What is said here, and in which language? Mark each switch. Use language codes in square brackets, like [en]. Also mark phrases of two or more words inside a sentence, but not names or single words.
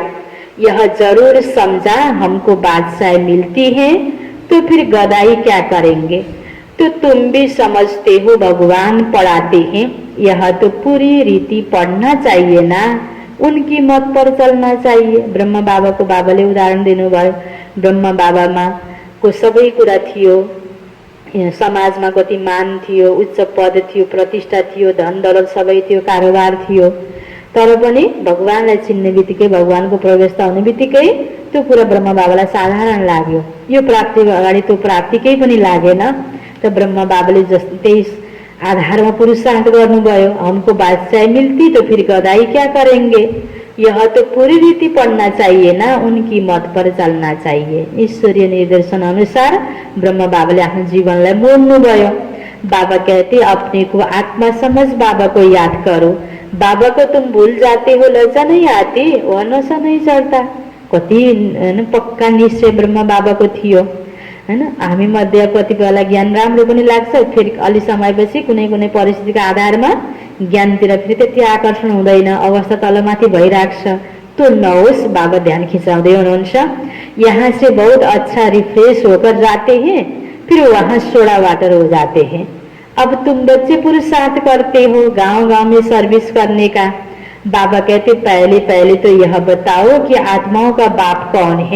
[hi] यह जरूर समझा हमको बादशाह मिलती है तो फिर गदाई क्या करेंगे। तो तुम भी समझते हो भगवान पढ़ाते हैं, यह तो पूरी रीति पढ़ना चाहिए ना, उनकी मत पर चलना चाहिए। [ne] ब्रह्म बाबा को बाबाले उदाहरण दिनुभयो। ब्रह्म बाबामा को सबै कुरा थियो, समाजमा कति मान थियो, उच्च पद थियो, प्रतिष्ठा थियो, धन दौलत सबै थियो, कारोबार थियो। तर पनि भगवानलाई चिन्ने बित्तिकै भगवानको प्रवेशता हुने बित्तिकै त्यो कुरा ब्रह्म बाबालाई साधारण लाग्यो। यो प्राप्तिको अगाडि त्यो प्राप्ति केही पनि लागेन। त ब्रह्म बाबाले त्यही आधारमा पुरुषार्थ गर्नुभयो। [hi] हमको बादशाह मिलती तो फिर गदाई क्या करेंगे। यह तो पूरी रीति पढ़ना चाहिए ना, उनकी मत पर चलना चाहिए। [ne] ईश्वरीय निर्देशन अनुसार ब्रह्म बाबाले आफ्नो जीवनलाई मोड्नुभयो। [hi] बाबा कहते अपने को आत्मा समझ बाबा को याद करो। बाबा को तुम भूल जाते हो, लज्जा नहीं आती, वह नशा नहीं चढ़ता। [ne] कति पक्का निश्चय ब्रह्म बाबाको थियो हैन। हामी मध्ये कतिपयलाई ज्ञान राम्रो पनि लाग्छ, फेरि अलि समयपछि कुनै कुनै परिस्थितिको आधारमा ज्ञानतिर फेरि त्यति आकर्षण हुँदैन, अवस्था तलमाथि भइराख्छ। तो नहोस्, बाबा ध्यान खिंचाउँदै हुनुहुन्छ। [hi] यहाँ से बहुत अच्छा रिफ्रेश होकर जाते हैं, फिर वहाँ [en] soda water [hi] हो जाते हैं। अब तुम बच्चे पुरुषार्थ करते हो गांव गांव में सर्विस करने का। बाबा कहते पहले पहले तो यह बताओ कि आत्माओं का बाप कौन है।